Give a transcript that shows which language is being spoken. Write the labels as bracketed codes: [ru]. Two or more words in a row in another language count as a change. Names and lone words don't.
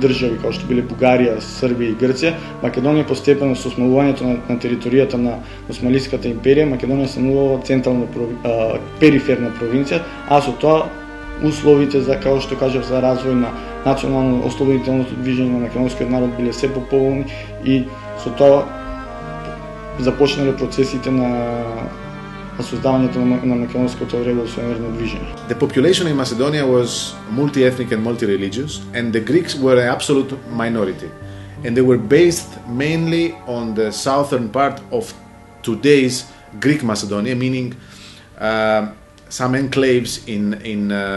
[mk] држави, како што биле Бугарија, Србија и Грција, Македонија постепено со осмалувањето на територијата на Османлиската империја, Македонија станува централна периферна провинција, а со тоа условите за, како што кажав, за развој на национално ослободителното движење на македонскиот народ биле се пополни и со тоа започнале процесите на создавањето на македонското револуционерно движење. [en] The population in Macedonia was multi-ethnic and multi-religious, and the Greeks were an absolute minority. And they were based mainly on the southern part of today's Greek Macedonia, meaning some enclaves in